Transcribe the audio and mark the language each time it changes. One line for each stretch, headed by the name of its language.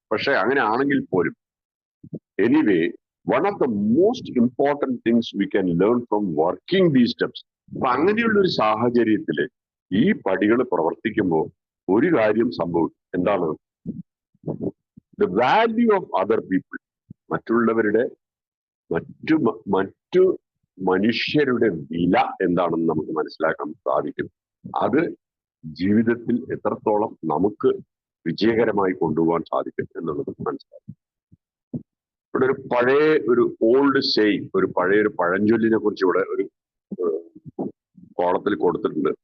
Malayalam: പക്ഷെ അങ്ങനെ ആണെങ്കിൽ പോലും
English: Anyway one of the most important things we can learn from working these steps.
Malayalam: അപ്പൊ അങ്ങനെയുള്ള ഒരു സാഹചര്യത്തില് ഈ പടികൾ പ്രവർത്തിക്കുമ്പോൾ ഒരു കാര്യം സംഭവിക്കും. എന്താണ്?
English: the value of other people.
Malayalam: മറ്റുള്ളവരുടെ മറ്റു മനുഷ്യരുടെ വില എന്താണെന്ന് നമുക്ക് മനസ്സിലാക്കാൻ സാധിക്കും. അത് ജീവിതത്തിൽ എത്രത്തോളം നമുക്ക് വിജയകരമായി കൊണ്ടുപോകാൻ സാധിക്കും എന്നുള്ളത് മനസ്സിലാക്കും. ഇവിടെ ഒരു പഴയ ഒരു ഓൾഡ് സെയിം, ഒരു പഴയൊരു പഴഞ്ചൊല്ലിനെ കുറിച്ച് ഇവിടെ ഒരു കോളത്തിൽ കൊടുത്തിട്ടുണ്ട്.